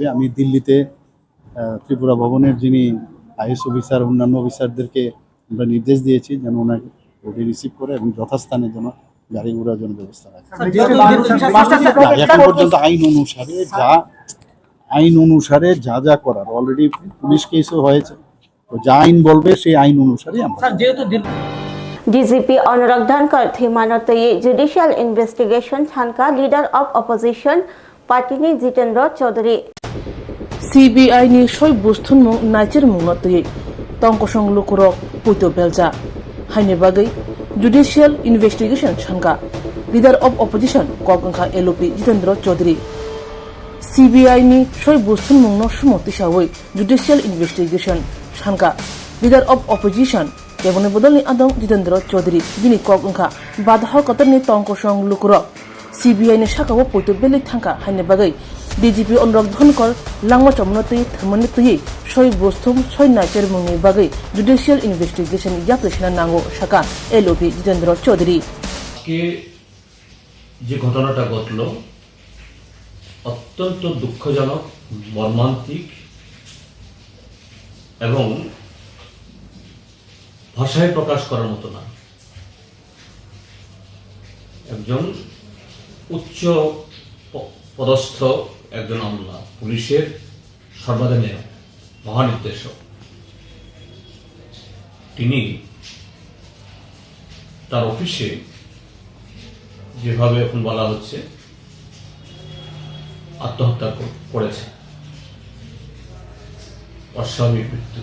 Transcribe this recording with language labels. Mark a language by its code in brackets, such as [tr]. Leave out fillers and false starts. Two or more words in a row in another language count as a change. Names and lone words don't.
[bn] আমি দিল্লিতে ত্রিপুরা ভবনের যিনি [en] IAS officer, [bn] অন্যান্য অফিসারদেরকে আমরা নির্দেশ দিয়েছি যেন ওনাকে ওটি রিসিভ করে এবং যথাস্থানে যেন গাড়ি ঘোড়ার জন্য ব্যবস্থা রাখে। এখন পর্যন্ত আইন অনুসারে যা যা করার [en] already police case-o [bn] হয়েছে, তো যা আইন বলবে সেই আইন অনুসারে আমরা। [trp] DGP Anurag Dhankar Thimanotoi [en] Judicial Investigation [trp] Thanka [en] Leader of Opposition Party [trp] ni Jitendra Chaudhary CBI ni soi bustun mung nacher mung natoi tongkosong lukurok puito belja haine bagai [en] Judicial Investigation [trp] Thanka [en] Leader of [trp] Opposition Kokangkha LOP Jitendra Chaudhary CBI ni soi bustun mung no sumoti sawoi [en] Judicial Investigation [trp] Thanka [en] Leader of Opposition [trp] Kebone bodolni adong Jitendra Chaudhary bini kokangkha badha kotorni tongkosong lukurok CBI ni sakao puito belik thangka haine bagai DGP Anurag Dhankar langma chomnotoi thmanitoi soi bostum soi nacher mungni bagai [en] Judicial Investigation [trp] yapresna nango saka LOP Jitendra Chaudhary [bn] কে যে ঘটনাটা ঘটল অত্যন্ত দুঃখজনক, মর্মান্তিক এবং ভাষায় প্রকাশ করার মতো না। একজন উচ্চ পদস্থ একজন আমলা, পুলিশের সর্বাধিনায়ক মহানির্দেশক, তিনি তার অফিসে যেভাবে এখন বলা হচ্ছে আত্মহত্যা করেছে, অস্বাভাবিক মৃত্যু।